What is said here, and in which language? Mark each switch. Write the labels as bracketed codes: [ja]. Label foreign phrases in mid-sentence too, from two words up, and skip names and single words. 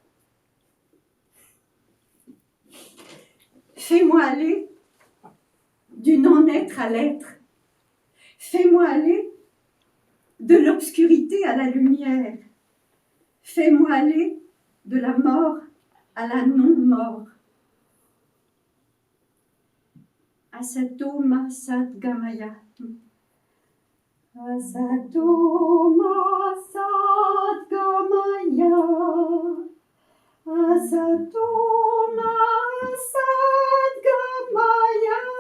[fr] Fais-moi aller du non-être à l'être. Fais-moi aller de l'obscurité à la lumière. Fais-moi aller de la mort à la non-mort. [sa] Asato ma Sadgamaya. Asato ma Sadgamaya. Asato ma Sadgamaya.